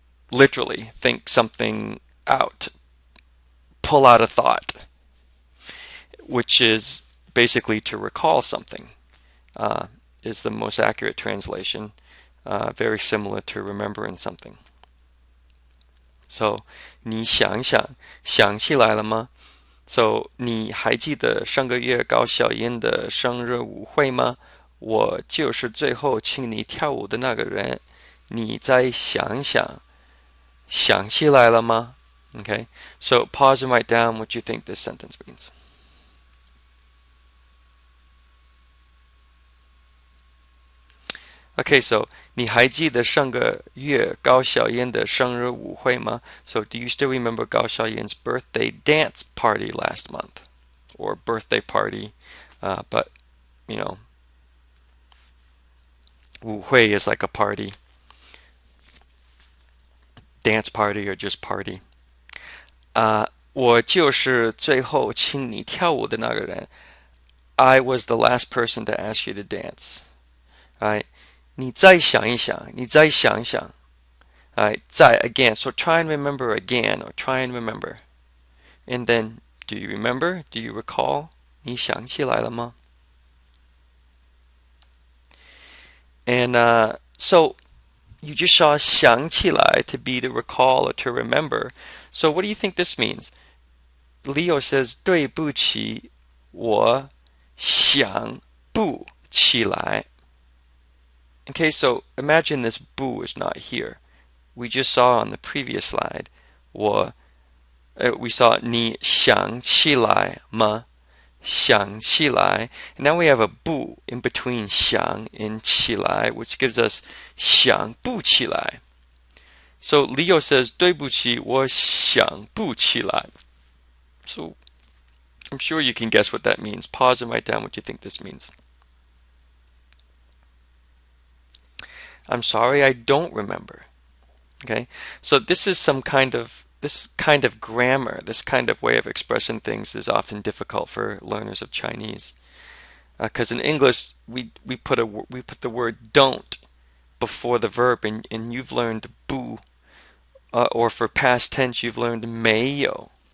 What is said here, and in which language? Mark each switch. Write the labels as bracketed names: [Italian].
[English] Literally, think something out. Pull out a thought, which is basically to recall something, is the most accurate translation. Very similar to remembering something. [Chinese] So, 你想想，想起来了吗？ So, 你还记得上个月高小燕的生日舞会吗？我就是最后请你跳舞的那个人。你再想想，想起来了吗？ [English] Okay, so pause and write down what you think this sentence means. [Chinese] Okay, so 你还记得上个月高小燕的生日舞会吗？ [English] So do you still remember Gao Xiaoyan's birthday dance party last month? Or birthday party, but, you know, 舞会 is like a party. Dance party or just party. [Chinese] 我就是最后请你跳舞的那个人. [English] I was the last person to ask you to dance. Right? [Chinese] 你再想一想，你再想一想。 [English] 再 again. So try and remember again, or try and remember. And then, do you remember? Do you recall? [Chinese] 你想起来了吗? [English] And so you just saw 想起来 to be to recall or to remember. So what do you think this means? [Chinese] Leo says 对不起，我想不起来. [English] Okay, so imagine this 不 is not here. We just saw on the previous slide, we saw [Chinese] 你想起来吗？想起来. [English] And now we have a 不 in between 想 and 起来, which gives us 想不起来. So Leo says [Chinese] 对不起，我想不起来. [English] So I'm sure you can guess what that means. Pause and write down what you think this means. I'm sorry, I don't remember. Okay, so this kind of grammar, this kind of way of expressing things is often difficult for learners of Chinese, because in English we put the word don't before the verb, and you've learned 不, or for past tense you've learned 没有.